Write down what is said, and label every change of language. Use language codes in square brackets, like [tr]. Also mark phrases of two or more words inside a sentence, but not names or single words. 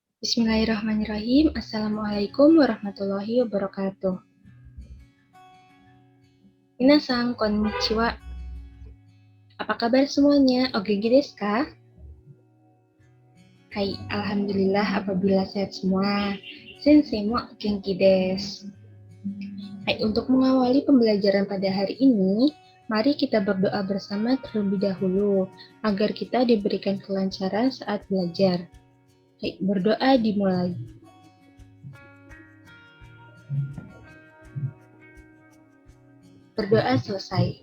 [ar] بسم الله الرحمن الرحيم. السلام عليكم ورحمة الله وبركاته. [ja] みなさん、こんにちは. [id] Apa kabar semuanya? [ja] お元気ですか? [id] Hai, alhamdulillah apabila sehat semua. [ja] 先生も元気です. [id] Hai, untuk mengawali pembelajaran pada hari ini, mari kita berdoa bersama terlebih dahulu agar kita diberikan kelancaran saat belajar. Hai, berdoa dimulai. Berdoa selesai.